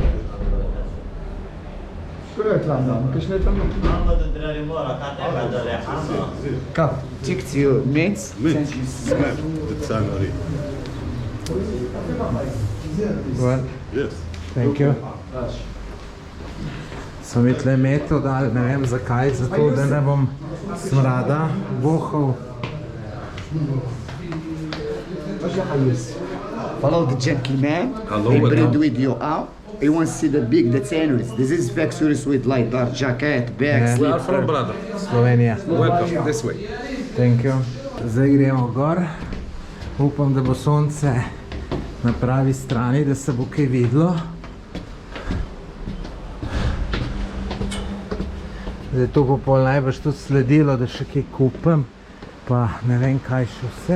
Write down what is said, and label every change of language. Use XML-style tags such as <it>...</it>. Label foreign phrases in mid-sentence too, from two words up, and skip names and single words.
<en>Takes you minutes. The tannery. Well, Yes. thank you.</en> <sl>So mi tle meto dali, ne vem zakaj, zato da ne bom smrada vohal.</sl> <en>Follow the gentleman. Hello, He welcome. bring with you out. You want to see the big tanneries. This is factories with like dark jacket, bags, We are slipper. from brother. Slovenija. Welcome this way. Thank you.</en> <sl>Zdaj gremo gor. Upam, da bo sonce na pravi strani, da se bo kaj videlo. Zdaj to bo pol najbrž tudi sledilo, da še kaj kupim, pa ne vem kaj še vse.</sl>